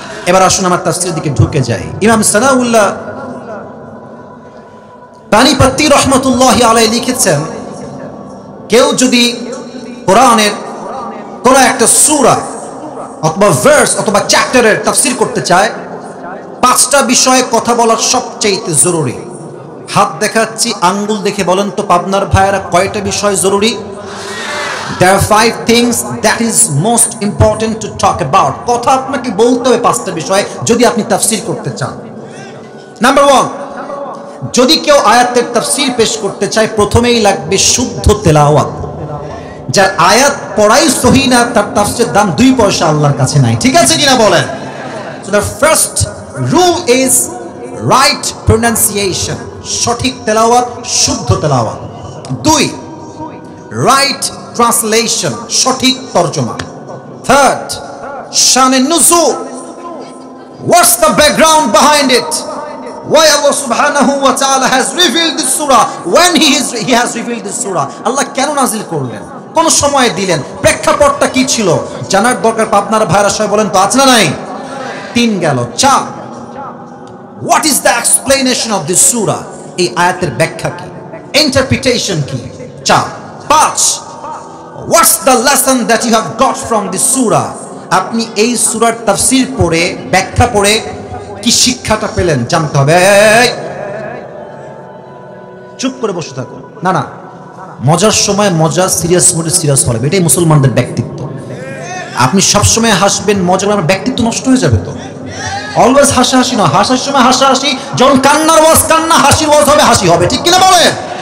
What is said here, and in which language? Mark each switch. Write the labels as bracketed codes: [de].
[bn] এবার আসুন আমার তাফসীরের দিকে ঢুকে যাই। ইমাম সানাউল্লাহ পানিপত্তি রহমতুল্লাহি আলাইহি লিখেছেন, কেউ যদি কোরআনের কোন একটা সূরা অথবা ভার্স অথবা চ্যাপ্টারের তাফসীর করতে চায়, 5টা বিষয়ে কথা বলা সবচেয়ে জরুরি। হাত দেখাচ্ছি, আঙ্গুল দেখে বলেন তো পাবনার ভাইয়েরা কয়টা বিষয় জরুরি? [en] There are 5 things that is most important to talk about. [bn] কথা আপনাকে বলতে হবে 5টা বিষয় যদি আপনি তাফসীর করতে চান। নাম্বার 1, যদি কেউ আয়াতের তাফসীর পেশ করতে চায় প্রথমেই লাগবে শুদ্ধ তেলাওয়াত। যার আয়াত পড়াই সহি না তার তাফসীরের দাম 2 পয়সা আল্লাহর কাছে নাই। ঠিক আছে কিনা বলেন? [en] So the first rule is right pronunciation, [bn] সঠিক তেলাওয়াত, শুদ্ধ তেলাওয়াত। [en] 2, right translation, [bn] সঠিক তরজমা। [en] 3rd, শানে নুজুল, what's the background behind it? Why Allah subhanahu wa ta'ala has revealed this surah when he has revealed this surah? [bn] Allah কেন নাজিল করলেন, কোন সময় দিলেন, প্রেক্ষাপটটা কি ছিল জানার দরকার। পাবনার ভাইরা সবাই বলেন তো আছে না নাই? 3 গেল। [en] 4, what is the explanation of this surah? [bn] এই আয়াতের ব্যাখ্যা কি, ইন্টারপ্রিটেশন কি? [en] 4, 5, what's the lesson that you have got from this surah? [bn] আপনি এই সূরার তাফসীর পড়ে ব্যাখ্যা পড়ে কি শিক্ষাটা পেলেন জানতে হবে। চুপ করে বসে থাকো না, না, মজার সময় মজা, সিরিয়াস মোডে সিরিয়াস হবে, এটাই মুসলমানদের ব্যক্তিত্ব। আপনি সবসময় হাসবেন, মজার আমার ব্যক্তিত্ব নষ্ট হয়ে যাবে তো। অলওয়েজ হাসাহাসি না, হাসার সময় হাসাহাসি, যখন কান্নার ওয়াজ কান্না, হাসির ওয়াজ হবে হাসি হবে। ঠিক কিনা বলেন?